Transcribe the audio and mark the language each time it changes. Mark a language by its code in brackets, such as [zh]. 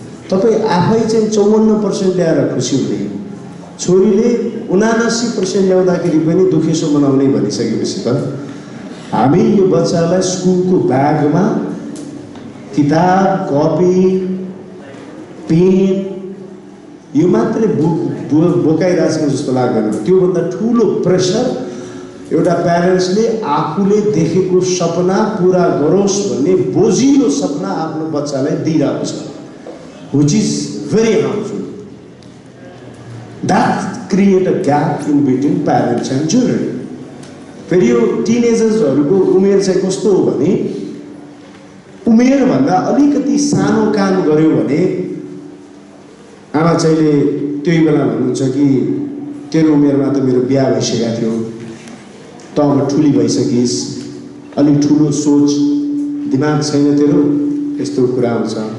[ne] तपाईँ आफै चाहिँ 54% ल्याएर खुसी हुने. छोरीले 79% ल्याउँदाखेरि पनि दुखेसो मनाउने भनिसकेपछि त हामी यो बच्चालाई स्कुलको ब्यागमा किताब कपी पेन यो मात्रै बोकाइरहेको जस्तो लाग्दैन. त्योभन्दा ठुलो प्रेसर एउटा प्यारेन्ट्सले आफूले देखेको सपना पुरा गरोस् भन्ने बोझिलो सपना आफ्नो बच्चालाई दिइरहेको छ, [en] which is very harmful. That create a gap in between parents and children. [ne] फेरि यो टिनेजर्सहरूको उमेर चाहिँ कस्तो हो भने उमेरभन्दा अलिकति सानो काम गर्यो भने आमा चाहिँले त्यही बेला भन्नुहुन्छ कि तेरो उमेरमा त मेरो बिहा भइसकेको थियो, त अब ठुली भइसकिस्, अलि ठुलो सोच दिमाग छैन तेरो, यस्तो कुरा हुन्छ.